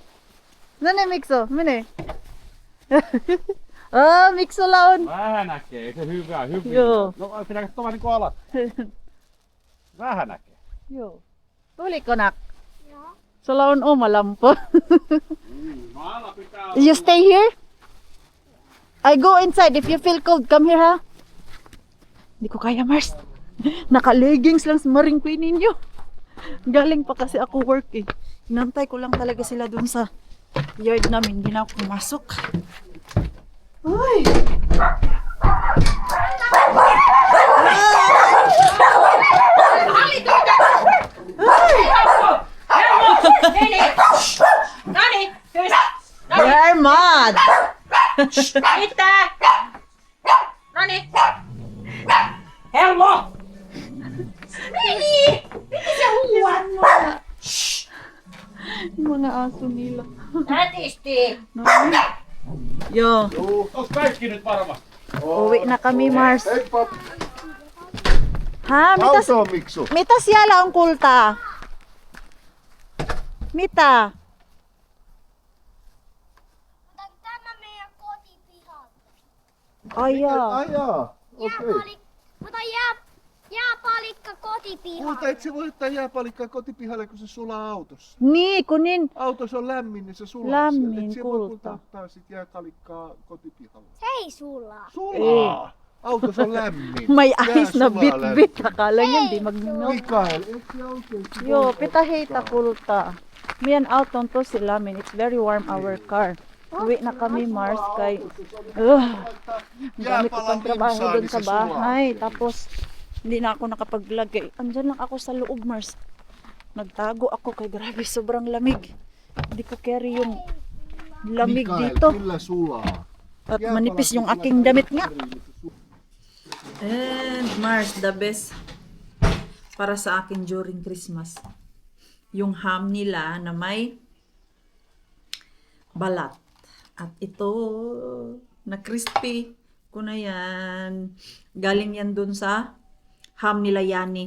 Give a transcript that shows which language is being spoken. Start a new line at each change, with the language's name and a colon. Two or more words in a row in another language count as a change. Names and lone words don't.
Finnish: No ne, Mikso, mene. Miksolla on. Vähän näkee, ei se hyvä. Joo. No pitää katsoa vähän niinku alas. Vähän näkee. Joo. Tuliko nak? Joo. Sulla on oma lampu. No ala pitää olla.
English: You stay here? I go inside. If you feel cold, come here ha.
Filipino: Hindi ko kaya, Mars. Naka-leggings lang sa maring queen ninyo. Galing pa kasi ako work eh. Inantay ko lang talaga sila dun sa yard namin. Hindi na ako pumasok. Ay!
English: They're mad!
Finnish: Mitä? Noniin. Hello! Niin! Mitä sä huuat?
Filipino: Mga aso nila.
Finnish: Nätisti. No. Yo, Onks kaikki nyt varmasti?
Filipino: uwi na kami, Mars.
Finnish: Heippa. Ha? Autoon, Miksu. Mitä siellä on, kultaa? Mitä? Tämä meidän kotipihalta. Ai jaa. Ai jaa. Okei. Mutta jääpalikka kotipihalta. Mutta et sä voi ottaa jääpalikkaa kotipihalle, kun se sulaa autossa. Niin, kun niin. Autossa on lämmin, niin se sulaa Lämmin, siellä. Et sä voi kulta. ottaa sit jääpalikkaa kotipihalle. Se ei sulaa. Sulaa! Autossa on lämmin.
Filipino: May
Finnish: Jää
Filipino: ice na
Finnish: sulaa
Filipino: bit-bit. Akala niya hindi mag-melt.
Finnish: Mikael, eikö se oikeesti Joo, voi pitää ottaa? heitä kultaa. Meidän auto on tosi lämmin.
English: It's very warm our car.
Filipino: Uwi na kami, Mars, kay... Ang dami ko pang trabaho dun sa bahay. Tapos, hindi na ako nakapaglagay. Andyan lang ako sa loob, Mars. Nagtago ako kay grabe, sobrang lamig. Hindi ko carry yung lamig
Finnish: Mikael,
Filipino: dito.
Finnish: kyllä sulaa.
Filipino: At manipis yung aking damit nga.
English: And Mars, the best
Filipino: para sa akin
English: during Christmas.
Filipino: yung ham nila na may balat. At ito, na crispy ko na yan. Galing yan dun sa ham nila Yani.